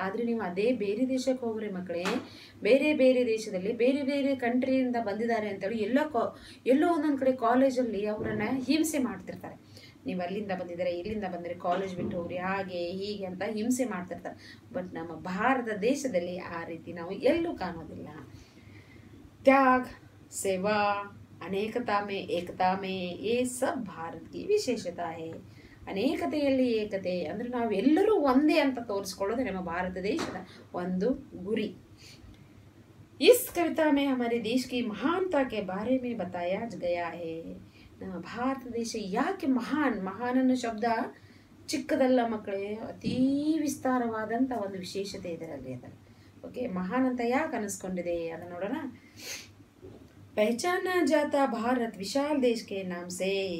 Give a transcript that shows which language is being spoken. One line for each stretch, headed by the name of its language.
Kannada: ಆದರೆ ನೀವು ಅದೇ ಬೇರೆ ದೇಶಕ್ಕೆ ಹೋಗ್ರಿ ಮಕ್ಕಳೇ, ಬೇರೆ ಬೇರೆ ದೇಶದಲ್ಲಿ ಬೇರೆ ಬೇರೆ ಕಂಟ್ರಿಯಿಂದ ಬಂದಿದ್ದಾರೆ ಅಂತೇಳಿ ಎಲ್ಲೋ ಒಂದೊಂದು ಕಡೆ ಕಾಲೇಜಲ್ಲಿ ಅವರನ್ನು ಹಿಂಸೆ ಮಾಡ್ತಿರ್ತಾರೆ. ನೀವು ಅಲ್ಲಿಂದ ಬಂದಿದ್ದಾರೆ, ಇಲ್ಲಿಂದ ಬಂದರೆ ಕಾಲೇಜ್ ಬಿಟ್ಟು ಹೋಗ್ರಿ, ಹಾಗೆ ಹೀಗೆ ಅಂತ ಹಿಂಸೆ ಮಾಡ್ತಿರ್ತಾರೆ. ಬಟ್ ನಮ್ಮ ಭಾರತ ದೇಶದಲ್ಲಿ ಆ ರೀತಿ ನಾವು ಎಲ್ಲೂ ಕಾಣೋದಿಲ್ಲ.
Hindi: त्याग, सेवा, अनेकता में एकता में ये सब भारत की विशेषता है.
Kannada: ಅನೇಕತೆಯಲ್ಲಿ ಏಕತೆ ಅಂದರೆ ನಾವೆಲ್ಲರೂ ಒಂದೇ ಅಂತ ತೋರಿಸ್ಕೊಳ್ಳೋದು ನಮ್ಮ ಭಾರತ ದೇಶದ ಒಂದು ಗುರಿ.
Hindi: इस कविता में हमारे देश की महानता के बारे में बताया गया है.
Kannada: ನಮ್ಮ ಭಾರತ ದೇಶ ಯಾಕೆ ಮಹಾನ್ ಅನ್ನೋ ಶಬ್ದ ಚಿಕ್ಕದಲ್ಲ ಮಕ್ಕಳೇ, ಅತೀ ವಿಸ್ತಾರವಾದಂಥ ಒಂದು ವಿಶೇಷತೆ ಇದರಲ್ಲಿ ಅದರಲ್ಲಿ. ಓಕೆ, ಮಹಾನ್ ಅಂತ ಯಾಕೆ ಅನಿಸ್ಕೊಂಡಿದೆ ಅದನ್ನು ನೋಡೋಣ.
Hindi: ಪಹಚಾನ ಜಾತಾ ಭಾರತ್ ವಿಶಾಲ್ ದೇಶ್ ಕೆ ನಾಮ್ ಸೇ.